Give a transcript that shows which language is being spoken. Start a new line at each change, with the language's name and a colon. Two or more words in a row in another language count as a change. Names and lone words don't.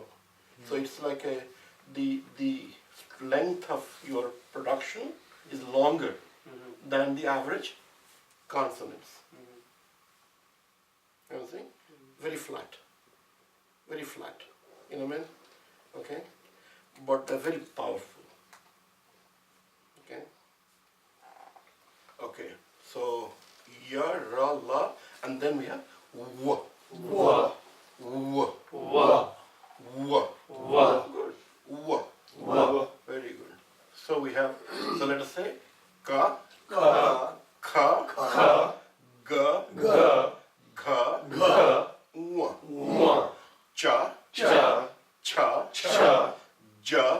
English: So it's like the length of your production is longer than the average consonants. You know what I'm saying? Very flat. Very flat. You know what I mean? Okay? But they're very powerful. Okay? Okay. So, ya, ra, la, and then we have wa. Wa. Wa. Wa. Wa. Wa. Good. Wa. Wa. Very good. So we have So let us say ka, Ka. kha, Ka. ga, Ga. gha, Ga. wa, Wa. cha, Cha. cha, Cha. ja,